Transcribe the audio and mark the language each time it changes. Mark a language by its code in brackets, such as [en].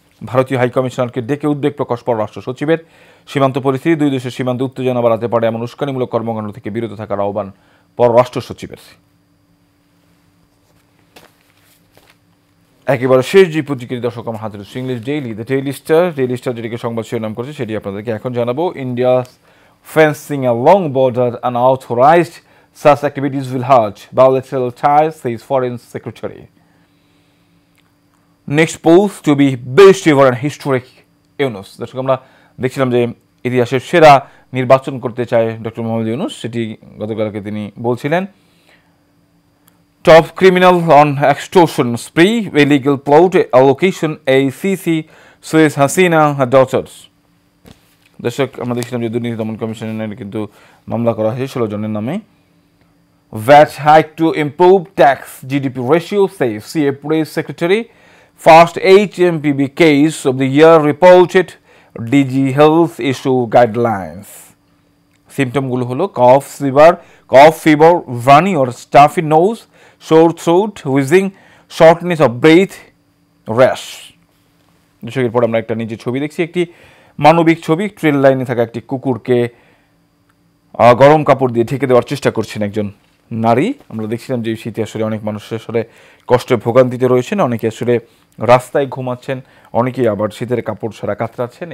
[bn] ভারতীয় হাইকমিশনারকে ডেকে উদ্বেগ প্রকাশ পররাষ্ট্র সচিবের, সীমান্ত পরিস্থিতি, দুই দেশের সীমান্তে উত্তেজনা বাড়াতে পারে এমন উস্কানিমূলক কর্মকাণ্ড থেকে বিরত থাকার আহ্বান পররাষ্ট্র সচিবের। একেবারে শেষ যে পত্রিকাটি দর্শক আমার হাতে রয়েছে English daily, the daily star যেটিকে সংবাদ শিরোনাম করছে সেটি আপনাদেরকে এখন জানাবো। [en] India fencing a long border unauthorised, such activities will hurt bilateral ties, says Foreign Secretary. Next polls to be best ever and historic, Yunus. [bn] দর্শক আমরা দেখছিলাম যে ইতিহাসের সেরা নির্বাচন করতে চায় ডক্টর মোহাম্মদ ইউনূস, সেটি গতকালকে তিনি বলছিলেন। [en] Top criminal on extortion spree, illegal plot allocation, ACC says Hasina, her daughters. [bn] দর্শক আমরা দেখছিলাম যে দুর্নীতি দমন কমিশনের কিন্তু মামলা করা হয়েছে 16 জনের নামে। [en] VAT hike to improve tax GDP ratio, says CA Press Secretary. First HMPB case of the year reported, DG Health issue guidelines. [bn] সিমটমগুলো হলো [en] Cough fever, runny or stuffy nose, sore throat, wheezing, shortness of breath, rash. [bn] দর্শকের পর আমরা একটা নিচে ছবি দেখছি, একটি মানবিক ছবি। ট্রেন লাইনে থাকা একটি কুকুরকে গরম কাপড় দিয়ে ঢেকে দেওয়ার চেষ্টা করছেন একজন নারী। আমরা দেখছিলাম যে শীতে আসলে অনেক মানুষ আসলে কষ্টে ভোগান্তিতে রয়েছেন, অনেকে আসলে রাস্তায় ঘুমাচ্ছেন, অনেকেই আবার শীতের কাপড় ছাড়া কাতরাচ্ছেন।